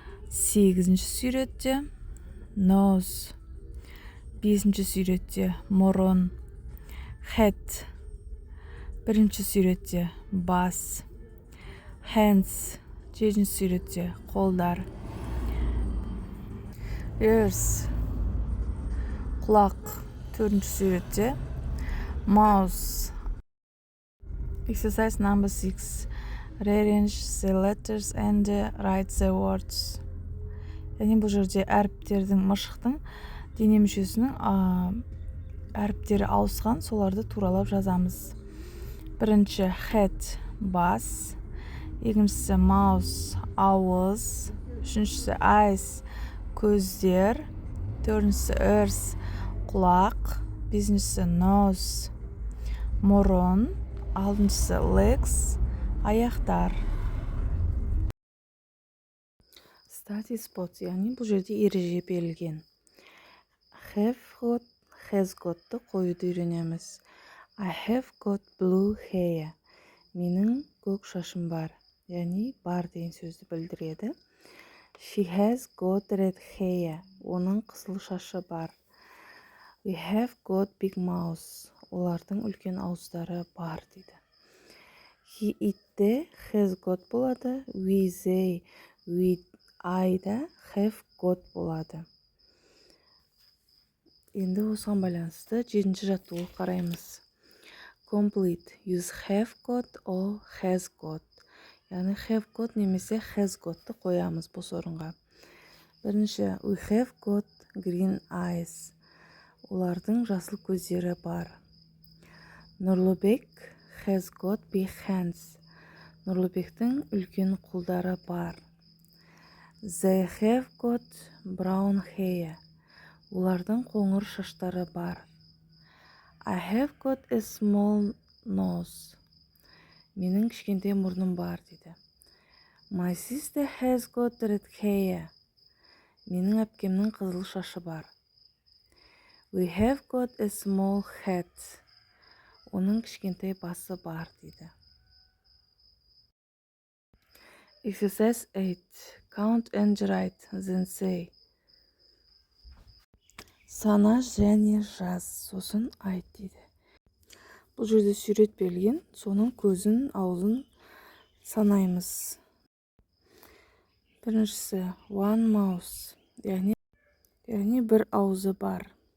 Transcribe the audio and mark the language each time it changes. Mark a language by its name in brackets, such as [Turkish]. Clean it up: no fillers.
[Kazakh] 8-ші суретте nose, 5-ші суретте мұрын, head, 1-ші суретте бас, hands, 7-ші суретте қолдар, ears, құлақ, 4-ші суретте mouse. [English] Exercise number 6. Rearrange the letters and write the words. [Kazakh] Яғни бұл жерде әріптердің, мышықтың дене мүшесінің әріптері ауысқан, соларды туралап жазамыз. Бірінші head, бас, екіншісі mouse, ауыз, үшіншісі eyes, көздер, төртіншісі ears, құлақ, бесіншісі nose, мұрын, алтыншысы legs, аяқтар. Study spot, яғни бұл жерде ереже берілген. Have got, has got'ты қоюды үйренеміз. [English] I have got blue hair. [Kazakh] Менің көк шашым бар. Яғни бар деген сөзді білдіреді. [English] She has got red hair. [Kazakh] Оның қызыл шашы бар. [English] We have got big mouths. [Kazakh] Олардың үлкен ауыздары бар дейді. He, it'те has got болады. We, they, we, I-да have got болады. Енді осыған байланысты 7-ші жаттығуды қараймыз. [English] Complete. Use have got or has got. [Kazakh] Яғни have got немесе has got'ты қоямыз бос орынға. [English] Бірінші, we have got green eyes. [Kazakh] Олардың жасыл көздері бар. [English] Нұрлыбек has got big hands. [Kazakh] Нұрлыбектің үлкен қолдары бар. [English] They have got brown hair. [Kazakh] Олардың қоңыр шаштары бар. [English] I have got a small nose. [Kazakh] Менің кішкентай мұрным бар дейді. [English] My sister has got red hair. [Kazakh] Менің әпкемнің қызыл шашы бар. [English] We have got a small head. [Kazakh] Оның кішкентай басы бар дейді. [English] Exercise 8. Count and write, then say. [Kazakh] Сана және жаз, сосын айт дейді. Бұл жерде сурет берілген, соның көзін, аузын санаймыз. Біріншісі one mouse, яғни бір аузы бар.